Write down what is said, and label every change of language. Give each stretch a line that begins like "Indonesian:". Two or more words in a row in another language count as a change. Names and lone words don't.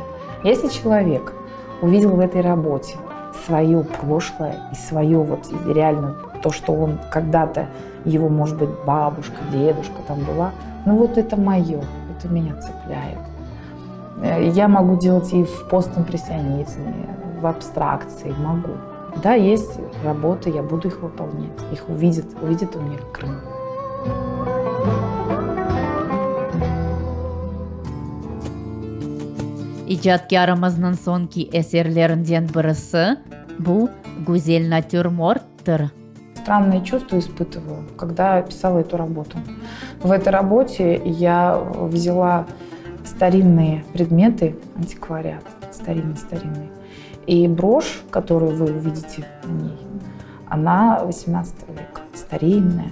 Russian: Если человек увидел в этой работе свое прошлое и свое вот реально то, что он когда-то, его, может быть, бабушка, дедушка там была, ну вот это мое, это меня цепляет. Я могу делать и в постимпрессионизме, в абстракции, могу. Да, есть работы, я буду их выполнять, их увидят у меня в Крыму.
Uzbek: Ijodkorimizni so'nggi eserlaridan birisi bu go'zal натюрморттер.
Russian: Странные чувства испытываю, когда писала эту работу. В этой работе я взяла старинные предметы, антиквариат, старинный. И брошь, которую вы увидите на ней, она 18 века, старинная.